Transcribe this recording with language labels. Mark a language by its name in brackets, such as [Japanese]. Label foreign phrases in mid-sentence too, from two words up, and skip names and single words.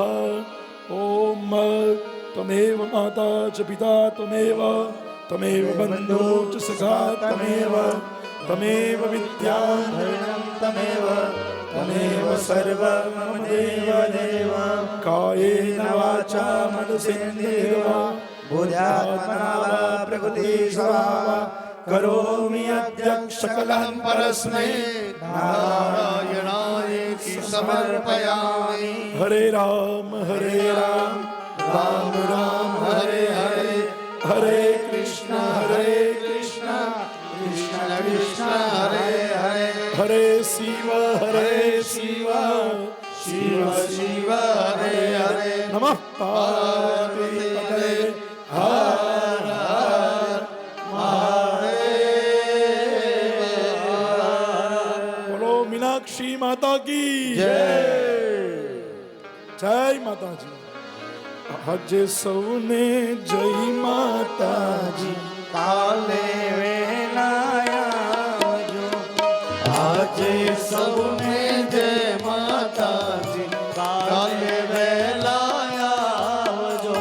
[Sanskrit] ॐ त्वमेव माता च पिता त्वमेव तमेव बन्धो च सखा तमेव तमेव विद्याधरणं तमेव तमेव सर्वं मम देव देव. कायेन वाचा मनसेन्द्रियर्वा बुद्ध्यात्मना वा प्रकृतिस्वा करोमि अद्य सकलं परस्मै नारायणायेति समर्पयामि. हरे राम राम राम हरे हरे हरे कृष्ण कृष्ण कृष्ण हरे हरे हरे शिव शिव शिव शिव हरे हरे नमः पार्वती पतये [Hindi] हर हर बोलो मीनाक्षी माता की जय जय माता जी. [Gujarati] આજે સૌને જય માતાજી કાલે વેલા આવજો આજે સૌને જય માતાજી કાલે વહેલા આવજો